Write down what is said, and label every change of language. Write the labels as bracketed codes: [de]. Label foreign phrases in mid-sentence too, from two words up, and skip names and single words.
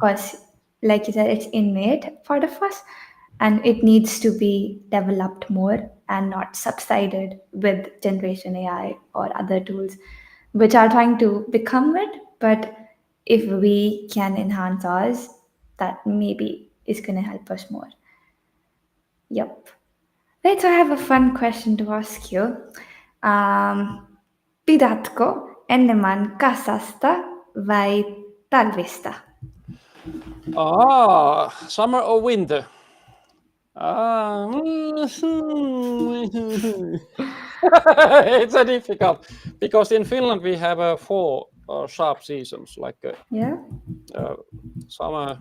[en] course, like you said, it's innate part of us, and it needs to be developed more and not subsided with generation AI or other tools which are trying to become it. But if we can enhance ours, that maybe is going to help us more. Yep. Right, so I have a fun question to ask you. [fi] Um, Pidätkö enemmän kasasta vai talvista? [en] Summer or winter? It's a difficult because in Finland we have four sharp seasons like Yeah. summer,